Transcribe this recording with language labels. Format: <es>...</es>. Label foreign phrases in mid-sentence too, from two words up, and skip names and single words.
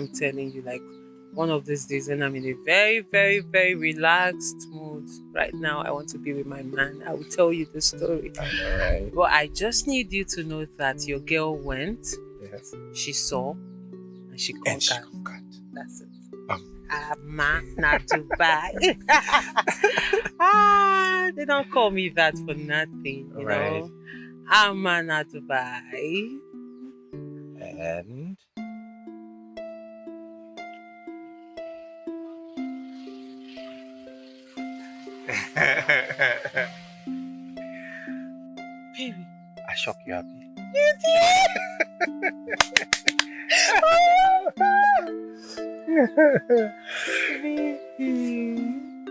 <en>I'm telling you, like one of these days, and I'm in a very, very, very relaxed mood. Right now, I want to be with my man. I will tell you the story. Alright. But I just need you to know that your girl went. Yes. She saw and she conquered. That's it. Ama na Dubai. They don't call me that for nothing, you know. Ama na Dubai. And baby, I shock you happy. You did.</en>